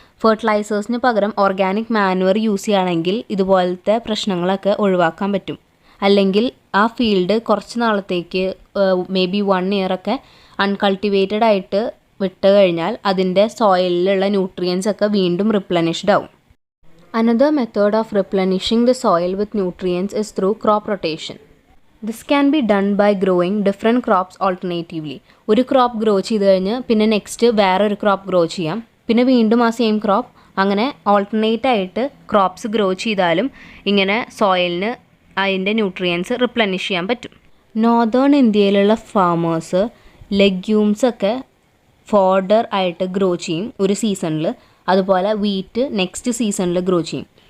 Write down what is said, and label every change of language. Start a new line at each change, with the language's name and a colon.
Malayalam: ഫെർട്ടിലൈസേഴ്സിന് പകരം organic manoeuvre use ചെയ്യുകയാണെങ്കിൽ ഇതുപോലത്തെ പ്രശ്നങ്ങളൊക്കെ ഒഴിവാക്കാൻ പറ്റും. അല്ലെങ്കിൽ ആ ഫീൽഡ് കുറച്ച് നാളത്തേക്ക്
English: maybe 1 year
Malayalam: ഒക്കെ അൺകൾട്ടിവേറ്റഡ് ആയിട്ട് വിട്ട് കഴിഞ്ഞാൽ അതിൻ്റെ സോയിലിലുള്ള ന്യൂട്രിയൻസ് ഒക്കെ വീണ്ടും റിപ്ലനിഷ്ഡ് ആവും.
English: Another method of replenishing the soil with nutrients is through crop rotation. This can be done by growing different crops alternatively.
Malayalam: ഒരു ക്രോപ്പ് ഗ്രോ ചെയ്ത് കഴിഞ്ഞ് പിന്നെ നെക്സ്റ്റ് വേറൊരു ക്രോപ്പ് ഗ്രോ ചെയ്യാം, പിന്നെ വീണ്ടും ആ സെയിം ക്രോപ്പ്, അങ്ങനെ ഓൾട്ടർനേറ്റ് ആയിട്ട് ക്രോപ്സ് ഗ്രോ ചെയ്താലും ഇങ്ങനെ സോയിലിന് അതിൻ്റെ ന്യൂട്രിയൻസ് റിപ്ലനിഷ് ചെയ്യാൻ പറ്റും. നോർത്തേൺ ഇന്ത്യയിലുള്ള ഫാമേഴ്സ് ലെഗ്യൂംസ് ഒക്കെ ഫോഡർ ആയിട്ട് ഗ്രോ ചെയ്യും ഒരു സീസണിൽ, അതുപോലെ വീറ്റ് നെക്സ്റ്റ് സീസണിൽ ഗ്രോ ചെയ്യും.